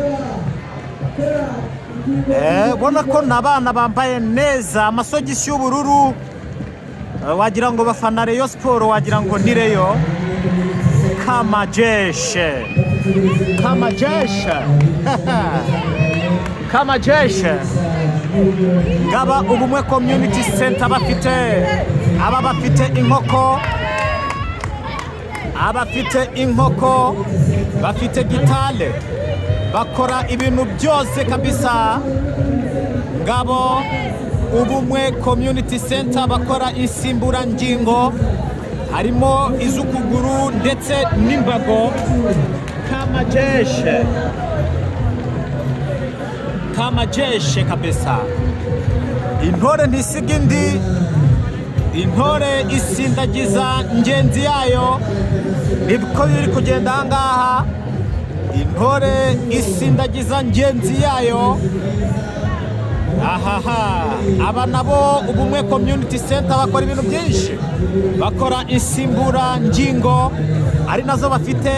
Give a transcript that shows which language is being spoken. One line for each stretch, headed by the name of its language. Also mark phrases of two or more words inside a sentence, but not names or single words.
Kinyarwanda: Bona ko n'abana bambaye neza, amasogisi y'ubururu, wagira ngo bafana Rayon Sport, wagira ngo ni Rayon.
Swahili: Kama jeshe, kama jeshe, kama jeshe.
Kinyarwanda: Ngaba Ubumwe Community Center bafite, aba bafite inkoko, abafite inkoko, bafite gitale, bakora ibintu byose kabisa. Ngabo Ubumwe Community Center bakora insimburangingo, harimo iz'ukuguru ndetse n'imbago.
Swahili: Kama jeshe, kama jeshe kabisa.
Kinyarwanda: Intore ntisiga indi, intore isindagiza ngenzi yayo. Nibwo biri kugenda ahangaha, intore isindagiza ngenzi yayo. Ahaha, aba nabo Ubumwe Community Center bakora ibintu byinshi, bakora insimburangingo, ari nazo bafite.